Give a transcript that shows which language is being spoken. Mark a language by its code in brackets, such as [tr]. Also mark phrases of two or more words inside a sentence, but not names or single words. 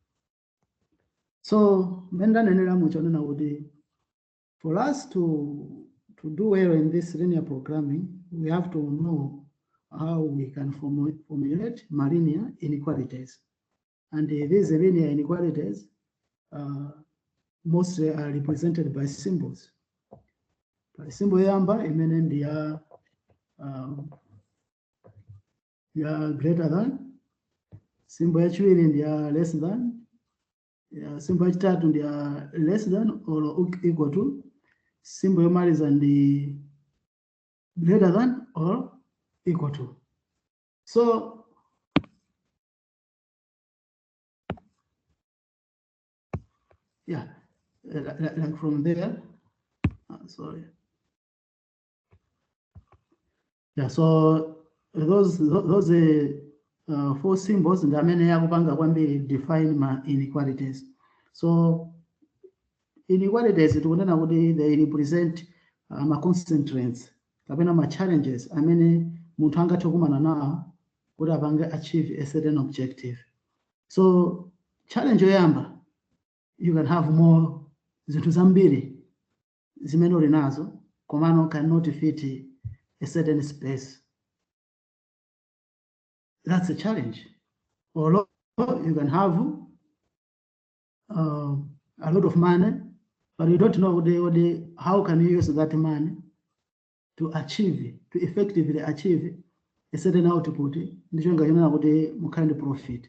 [en] So, for us to do well in this linear programming, we have to know how we can formulate linear inequalities. And these linear inequalities mostly are represented by symbols. [ny] Symbol yamba imene ndiya [en] greater than, [ny] symbol yachiwiri ndiya [en] less than, [ny] symbol yachitatu ndiya [en] less than or equal to, [ny] symbol yomaliza ndi [en] greater than or equal to. So yeah, like from there, sorry. Yeah, so those four symbols and define my inequalities. So inequalities they represent my constraints, my challenges. [ny] Munthu angathe nawo kuti apange [en] achieve a certain objective. So challenge yoyamba, you can have more [ny] zinthu zambiri zimene uli nazo komano [en] cannot fit a certain space. That's a challenge. Or you can have a lot of money, but you don't know how can you use that money to effectively achieve a certain output, kind of profit.